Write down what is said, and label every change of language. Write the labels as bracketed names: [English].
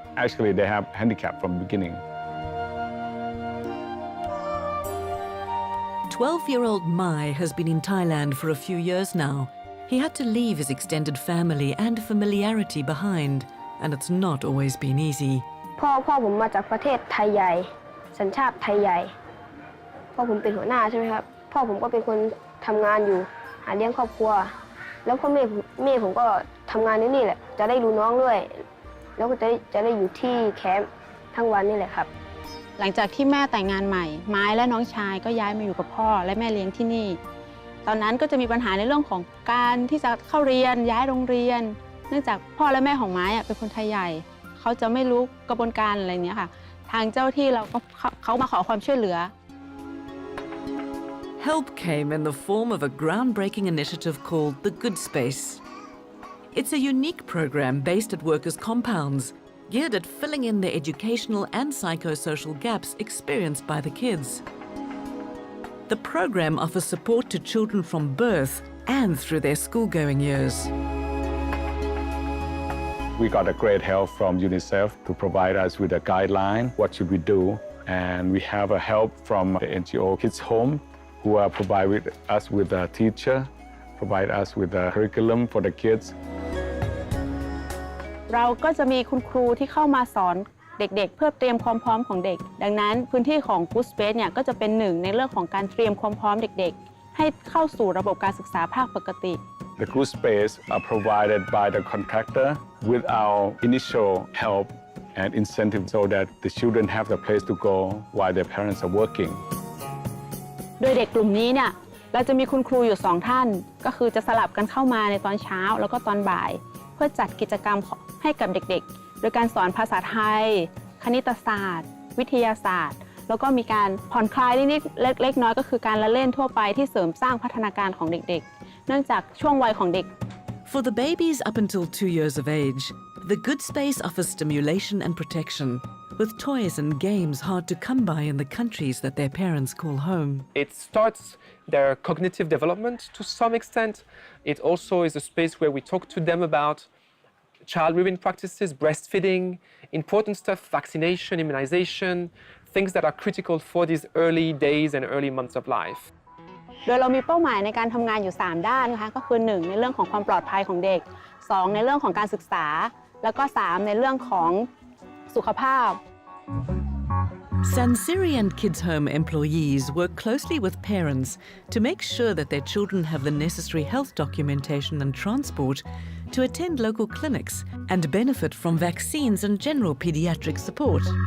[English] Actually, they have handicap from the beginning. 12-year-old Mai has been in Thailand for a few years now. He had to leave his extended family and familiarity behind, and it's not always been easy. [Thai] พ่อผมมาจากประเทศไทยใหญ่สัญชาติไทยใหญ่พ่อผมเป็นหัวหน้าใช่ไหมครับพ่อผมก็เป็นคนทำงานอยู่หาเลี้ยงครอบครัวแล้วพ่อแม่ผมก็ทำงานนี่แหละจะได้ดูน้องด้วยแล้วก็จะได้อยู่ที่แคมป์ทั้งวันนี่แหละครับ หลังจากที่แม่แต่งงานใหม่ไม้และน้องชายก็ย้ายมาอยู่กับพ่อและแม่เลี้ยงที่นี่ตอนนั้นก็จะมีปัญหาในเรื่องของการที่จะเข้าเรียนย้ายโรงเรียนเนื่องจากพ่อและแม่ของไม้เป็นคนไทยใหญ่เขาจะไม่รู้กระบวนการอะไรเนี้ยค่ะทางเจ้าที่เราก็เขามาขอความช่วยเหลือ [English] Help came in the form of a groundbreaking initiative called the Good Space. It's a unique program based at workers' compounds, geared at filling in the educational and psychosocial gaps experienced by the kids. The program offers support to children from birth and through their school-going years. We got a great help from UNICEF to provide us with a guideline, what should we do, and we have a help from the NGO Kids Home, who provide us with a teacher, provide us with a curriculum for the kids. [Thai] เราก็จะมีคุณครูที่เข้ามาสอนเด็กๆเพื่อเตรียมความพร้อมของเด็กดังนั้นพื้นที่ของ Good Space เนี่ยก็จะเป็นหนึ่งในเรื่องของการเตรียมความพร้อมเด็กๆให้เข้าสู่ระบบการศึกษาภาคปกติ [English] The Good Space are provided by the contractor with our initial help and incentive so that the children have the place to go while their parents are working. [Thai] โดยเด็กกลุ่มนี้เนี่ยเราจะมีคุณครูอยู่2ท่านก็คือจะสลับกันเข้ามาในตอนเช้าแล้วก็ตอนบ่ายเพื่อจัดกิจกรรมให้กับเด็กๆโดยการสอนภาษาไทยคณิตศาสตร์วิทยาศาสตร์แล้วก็มีการผ่อนคลายนิดๆเล็กน้อยก็คือการละเล่นทั่วไปที่เสริมสร้างพัฒนาการของเด็กๆเนื่องจากช่วงวัยของเด็ก [English] For the babies up until 2 years of age, the Good Space offers stimulation and protection, with toys and games hard to come by in the countries that their parents call home. It starts their cognitive development to some extent. It also is a space where we talk to them about child-rearing practices, breastfeeding, important stuff, vaccination, immunization, things that are critical for these early days and early months of life. [Thai] โดยเรามีเป้าหมายในการทำงานอยู่3ด้านนะคะก็คือ1ในเรื่องของความปลอดภัยของเด็ก2ในเรื่องของการศึกษาแล้วก็3ในเรื่องของสุขภาพ [English] Sansiri and Kids Home employees work closely with parents to make sure that their children have the necessary health documentation and transport to attend local clinics and benefit from vaccines and general pediatric support.